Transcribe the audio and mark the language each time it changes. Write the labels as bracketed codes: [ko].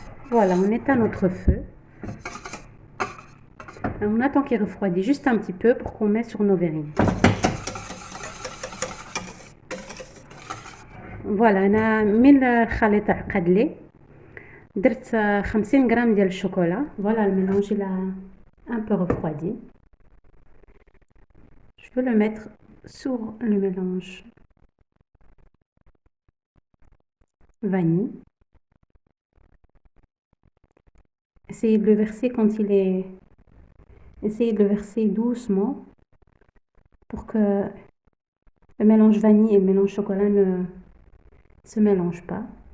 [fr] Voilà, on éteint notre feu. On attend qu'il refroidisse juste un petit peu pour qu'on mette sur nos verrines. [ar] فوالا انا من الخليط عقد لي درت 50 غرام ديال الشوكولا. [fr] فوالا الميلانج il a un peu refroidi. Je veux le mettre sur le mélange vanille. Essayez de le verser quand il est... Essayez de le verser doucement pour que le mélange vanille et le mélange chocolat ne se mélangent pas.